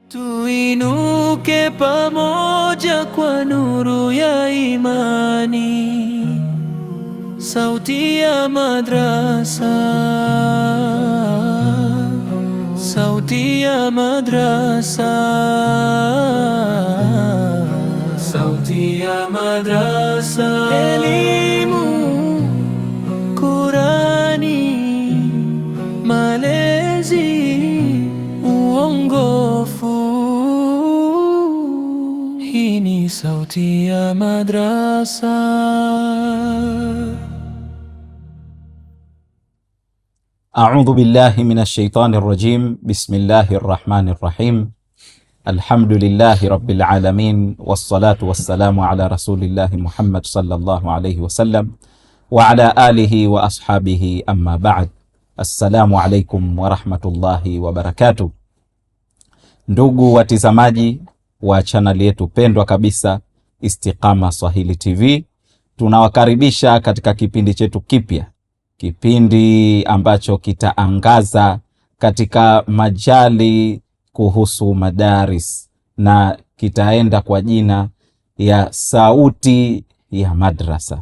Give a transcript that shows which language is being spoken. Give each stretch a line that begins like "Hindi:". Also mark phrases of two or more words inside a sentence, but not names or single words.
Swahili: Tuinuke pamoja kwa nuru ya imani, sauti ya madrasa, sauti ya madrasa, sauti ya madrasa. Elimu, Qurani, malezi, uongofu. Hii ni sauti ya madrasa.
Arabic: أعوذ بالله من الشيطان الرجيم. بسم الله الرحمن الرحيم الحمد لله رب العالمين والصلاة والسلام على رسول الله محمد صلى الله عليه وسلم وعلى آله وأصحابه أما بعد. السلام عليكم ورحمة الله وبركاته.
Swahili: Ndugu watizamaji wa channel yetu pendwa kabisa Istiqama Swahili TV, tunawakaribisha katika kipindi chetu kipya, kipindi ambacho kitaangaza katika majali kuhusu madaris na kitaenda kwa jina ya Sauti ya Madrasa.